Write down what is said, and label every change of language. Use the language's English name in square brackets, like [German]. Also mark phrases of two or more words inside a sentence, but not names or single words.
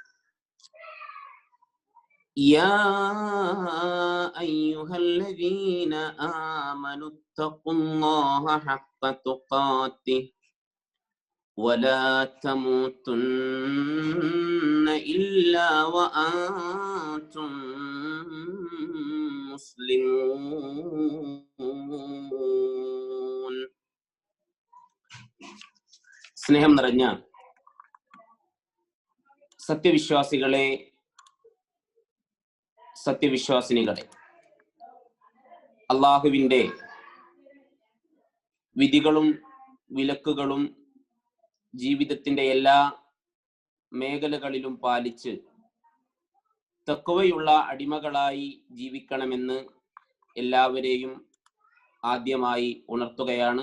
[Arabic] يا أيها الذين آمنوا اتقوا الله حق تقاته ولا تموتن إلا وأنتم مسلمون. [Malayalam] സ്നേഹം നിറഞ്ഞ സത്യവിശ്വാസികളെ, സത്യവിശ്വാസിനികളെ, അള്ളാഹുവിൻ്റെ വിധികളും വിലക്കുകളും ജീവിതത്തിൻ്റെ എല്ലാ മേഖലകളിലും പാലിച്ച് തഖ്വയുള്ള അടിമകളായി ജീവിക്കണമെന്ന് എല്ലാവരെയും ആദ്യമായി ഉണർത്തുകയാണ്.